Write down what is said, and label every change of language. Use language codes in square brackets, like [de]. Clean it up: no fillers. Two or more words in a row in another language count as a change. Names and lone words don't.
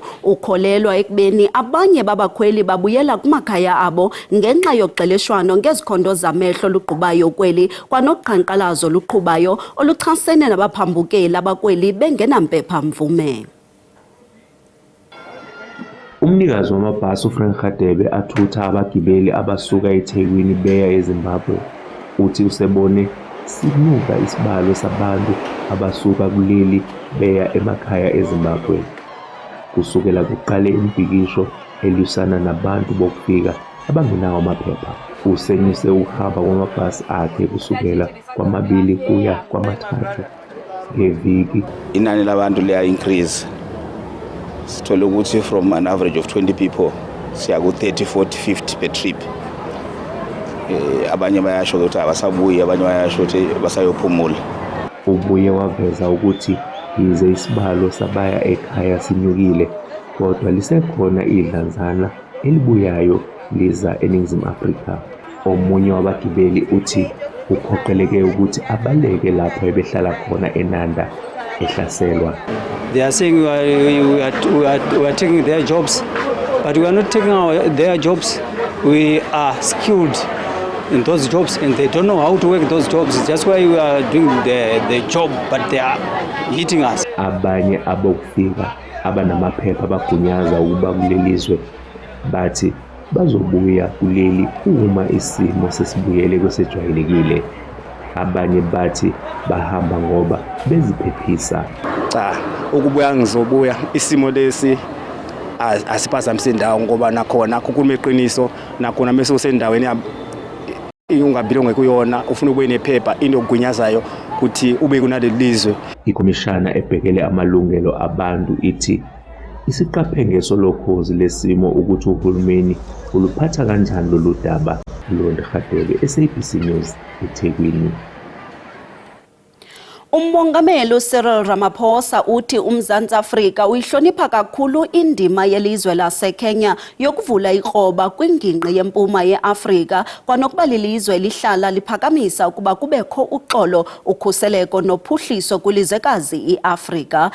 [xh] Ukholelwa ekubeni abanye babakhweli babuyela kumakhaya abo ngenxa yoxeleshwano ngezikhondo zamehlo luqhubayo kweli kwanoqhankqalazo luqhubayo oluchasene nabaphambukeli abakweli bengenampepha mvume. [zu] Umnikazi wamabhasi uFrank Radebe athutha abagibeli abasuka eThekwini beya eZimbabwe uthi usebone sinuka isibalo sabantu abasuka kuleli beya emakhaya eZimbabwe. Kusukela kuqale imibhikisho elwisana nabantu bokufika abangenawo amaphepha, usenyuse ukuhamba kwamabhasi akhe kusukela kwamabili kuya kwamathathu ngeviki. Inani labantu liya increase. Sithole ukuthi [en] from an average of 20 people [zu] siya ku [en] 30, 40, 50 per trip. [zu] Abanye bayasho ukuthi abasabuyi, abanye bayasho ukuthi basayophumula. Ubuye waveza ukuthi yize isibalo sabaya ekhaya sinyukile, kodwa lisekhona idlanzana elibuyayo liza eNingizimu Afrika. Omunye wabagibeli uthi uphoqeleke ukuthi abaleke lapho ebehlala khona eNanda ehlaselwa. [en] They are saying we are taking their jobs, but we are not taking their jobs. We are skilled in those jobs and they don't know how to work those jobs. That's why we are doing the job, but they are hitting us. [zu] Abanye abokufika abanamaphepha bagunyaza ukuba kulelizwe bathi bazobuya kuleli uma isimo sesibuyele kwesejwayelekile. Abanye bathi bahamba ngoba beziphephisa. Cha, ukubuya ngizobuya, isimo lesi asiphazamisa indawo ngoba nakhona kukhuluma iqiniso, nakhona mase usendaweni ungabili ngekuyona ufuna ube nephepha into ogunyazayo ukuthi ube kunaleli lizwe. Ikomishana ebhekele amalungelo abantu ithi isiqaphe solokhozi lesimo ukuthi uhulumeni uluphatha kanjani lolu daba. Londi Radebe, SABC News, eThekwini. [xh] Umongameli Cyril Ramaphosa uthi uMzantsi Afrika uyihlonipha kakhulu indima yelizwe laseKenya yokuvula ikroba kwingingqi yempuma yeAfrika kwanokuba lilizwe lihlala liphakamisa ukuba kubekho uxolo, ukhuseleko nophuhliso kwilizwekazi iAfrika.